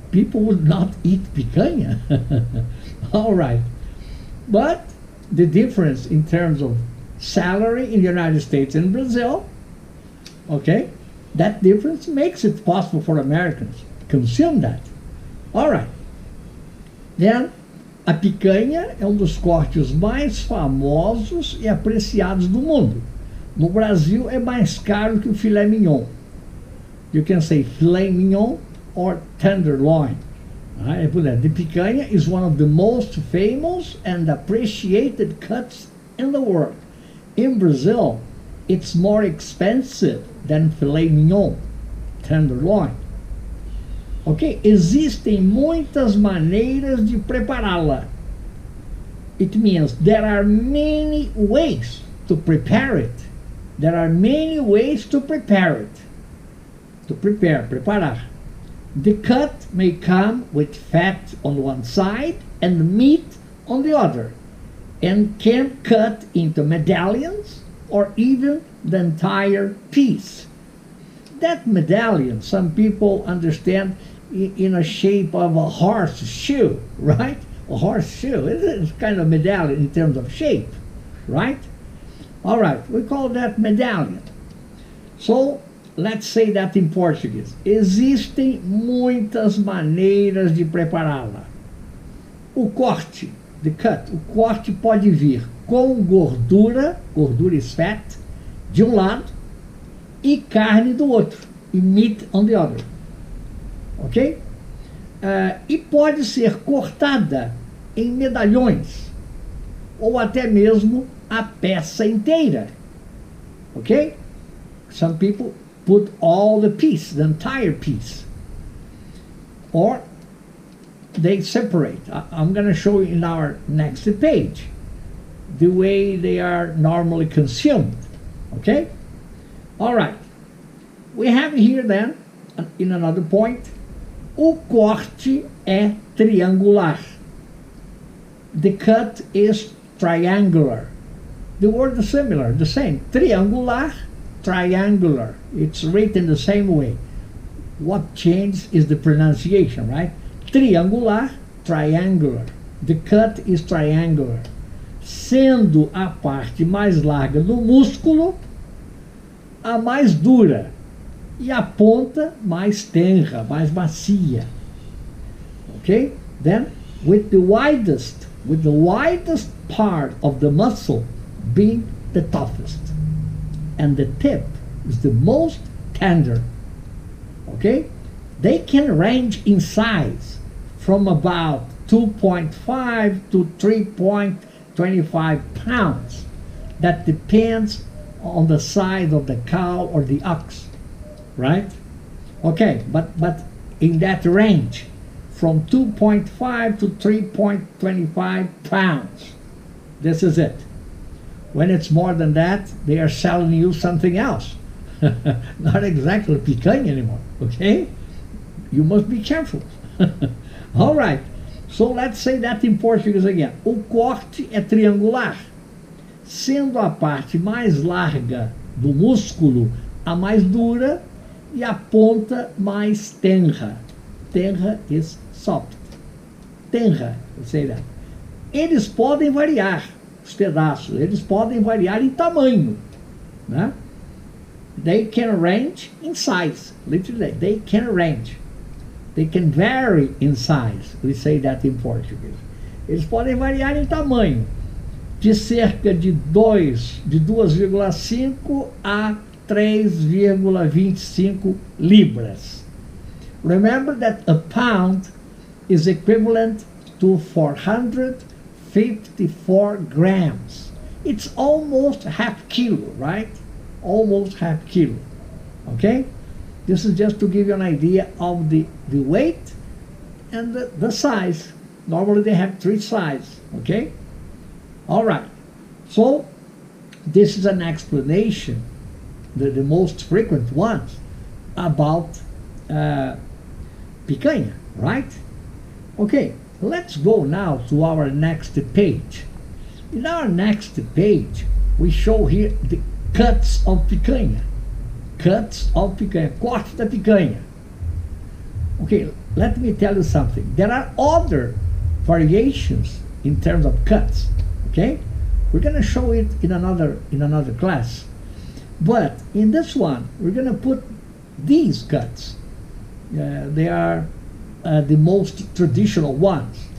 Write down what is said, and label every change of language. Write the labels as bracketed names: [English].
[English] People would not eat picanha. All right. But the difference in terms of salary in the United States and Brazil, okay, that difference makes it possible for Americans to consume that. All right. [Portuguese] Then, a picanha é um dos cortes mais famosos e apreciados do mundo. No Brasil é mais caro que o filé mignon. [English] You can say filet mignon or tenderloin. Right? The picanha is one of the most famous and appreciated cuts in the world. In Brazil, it's more expensive than filet mignon, tenderloin. Ok? [Portuguese] Existem muitas maneiras de prepará-la. [English] It means there are many ways to prepare it. There are many ways to prepare it. To prepare, preparar. The cut may come with fat on one side and meat on the other, and can cut into medallions or even the entire piece. That medallion, some people understand in a shape of a horseshoe, right? A horseshoe. It's kind of medallion in terms of shape, right? All right, we call that medallion. So, let's say that in Portuguese. [Portuguese] Existem muitas maneiras de prepará-la. O corte, [English] the cut, [Portuguese] o corte pode vir com gordura [English] is fat, [Portuguese] de um lado, e carne do outro, e [English] meat on the other. [Portuguese] Ok? E pode ser cortada em medalhões, ou até mesmo a peça inteira. Ok? [English] Some people put all the piece, the entire piece. Or they separate. I'm going to show you in our next page the way they are normally consumed. Okay? All right. We have here then, in another point, [Portuguese] o corte é triangular. [English] The cut is triangular. The word is similar, the same. Triangular, triangular. It's written the same way. What changed is the pronunciation, right? Triangular, triangular. The cut is triangular. [Portuguese] Sendo a parte mais larga do músculo a mais dura e a ponta mais tenra, mais macia. [English] Okay? Then, with the widest with the widest part of the muscle being the toughest, and the tip is the most tender. Okay? They can range in size from about 2.5 to 3.25 pounds. That depends on the size of the cow or the ox, right? Okay, but in that range, from 2.5 to 3.25 pounds. This is it. When it's more than that, they are selling you something else. Not exactly picanha anymore, okay? You must be careful. All right, so let's say that in Portuguese again. [Portuguese] O corte é triangular, sendo a parte mais larga do músculo a mais dura e a ponta mais tenra. [English] Tenra is soft. Tenra, [Portuguese] eu sei [English] that. [Portuguese] Eles podem variar, os pedaços, eles podem variar em tamanho, né? [English] They can range in size, literally, they can range. They can vary in size, we say that in Portuguese. [Portuguese] Eles podem variar em tamanho, de cerca de 2,5 a 3,25 libras. [English] Remember that a pound is equivalent to 454 grams. It's almost half kilo, right? Almost half kilo. Okay? This is just to give you an idea of the weight and the size. Normally they have 3 sizes. Okay? All right. So this is an explanation, the most frequent ones, about picanha, right? Okay, let's go now to our next page. In our next page, we show here the cuts of picanha. Cuts of picanha, [Portuguese] corte da picanha. [English] Okay, let me tell you something. There are other variations in terms of cuts. Okay, we're going to show it in another class. But in this one, we're going to put these cuts. They are the most traditional ones.